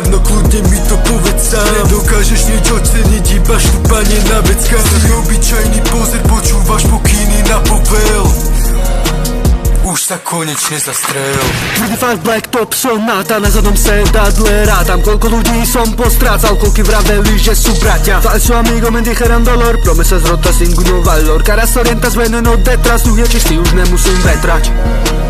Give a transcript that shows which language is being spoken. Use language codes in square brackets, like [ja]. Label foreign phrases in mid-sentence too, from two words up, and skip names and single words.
[sk] No kľudne mi to povedz sám. Nedokážeš niečo oceniť, iba štúpanie na veckách. Si obyčajný pozer, počúvaš pokyny na povel. Už sa konečne zastrel. Tvrdý fakt, blacktop, som náta, na zadnom sedadle rátam. Koľko ľudí som postrácal, koľky vraveli, že sú bratia. [es] Falso amigo me dijeron dolor, promesas rotas, ninguno valor. Cara orientas veneno detrás, [sk] duch je čistý, už nemusím vetrať.